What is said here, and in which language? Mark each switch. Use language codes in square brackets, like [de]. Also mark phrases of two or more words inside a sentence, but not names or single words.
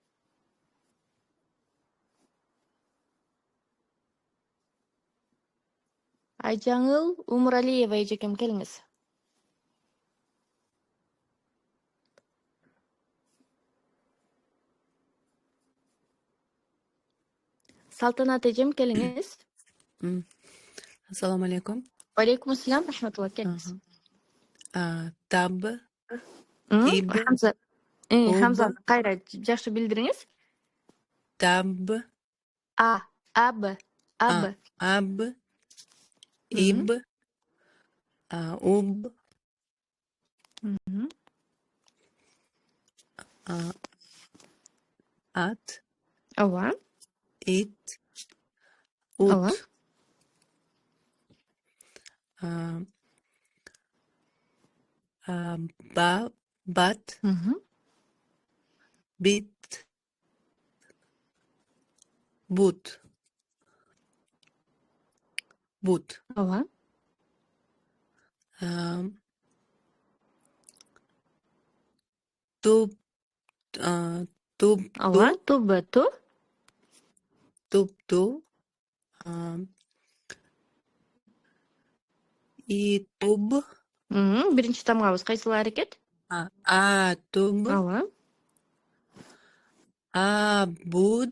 [ky] Айжаңыл Умуралиева эжекем, келиңиз. Салтанат эжем, келиңиз. [ar] السلام عليكم. عليكم السلام, [ky] рахматулла, келиңиз. Таб, тиб, Хамза. Ub, Хамзаны кайра жакшы билдириңиз. tab, А, аб, аб. ab, Мгм. ib, ub, Мгм. at, Ооба. it, Ооба. ut, bat, Мгм. bit, but, Ооба. tub, tub, Ооба. Туб, ту. tub, и tub, Биринчи тамгабыз кайсыл аракет? tub, Ооба. abud,